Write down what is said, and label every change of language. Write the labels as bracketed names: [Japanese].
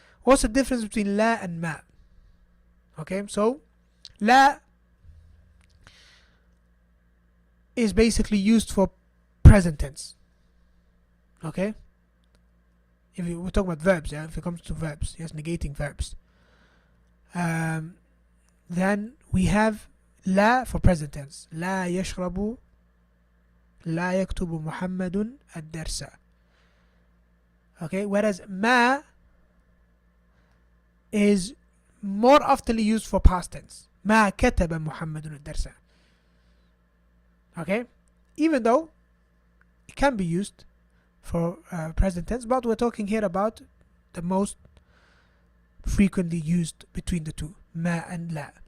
[English] What's the difference between la and ma? Okay, so la is basically used for present tense. Okay, if we're talking about verbs, yeah, if it comes to verbs, yes, negating verbs, then we have la for present tense. [Arabic] لا يشرب لا يكتب محمد الدرس. [English] Okay, whereas ma is more often used for past tense. [Arabic] ما كتب محمد الدرس. [English] Okay, even though it can be used for present tense, but we're talking here about the most frequently used between the two, ma and la.